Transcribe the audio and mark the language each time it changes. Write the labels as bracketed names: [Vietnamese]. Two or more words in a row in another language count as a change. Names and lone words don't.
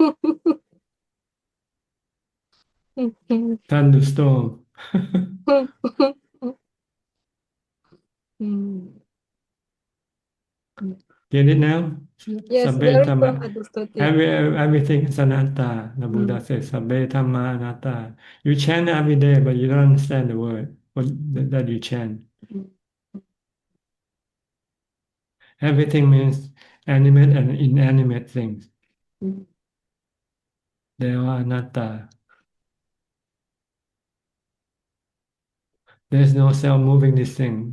[English] Thunderstorm. Get it now? Yes, Sabbe very dhamma. well understood. Yeah. Everything is anatta. The Buddha says, [Pali] "Sabbe dhamma anatta." [English] You chant every day, but you don't understand the word that you chant. Everything means animate and inanimate things. They are anatta. There's no self moving these things.